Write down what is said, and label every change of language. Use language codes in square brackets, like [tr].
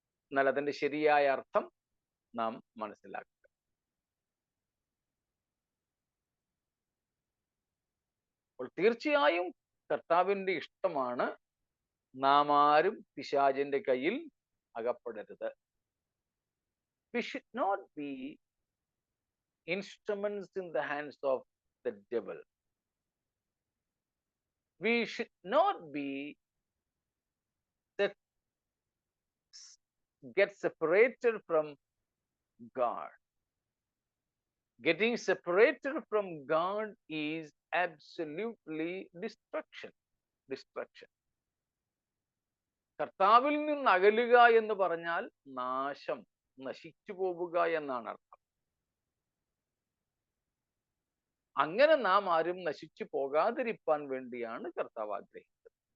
[ml] എന്നാൽ അതിന്റെ ശരിയായ അർത്ഥം നാം മനസ്സിലാക്കുക. അപ്പോൾ തീർച്ചയായും കർത്താവിന്റെ ഇഷ്ടമാണ് നാം ആരും പിശാചിന്റെ കയ്യിൽ അകപ്പെടരുത്. [en] We should not be instruments in the hands of the devil. We should not be get separated from God. Getting separated from God is absolutely destruction. [ml] കർത്താവിൽ നിന്ന് അകലുക എന്ന് പറഞ്ഞാൽ നാശം, നശിച്ചു പോവുക എന്നാണ് അർത്ഥം. അങ്ങനെ നാം ആരും നശിച്ചു പോകാതിരിക്കാൻ വേണ്ടിയാണ് കർത്താവ് ആഗ്രഹിച്ചത്.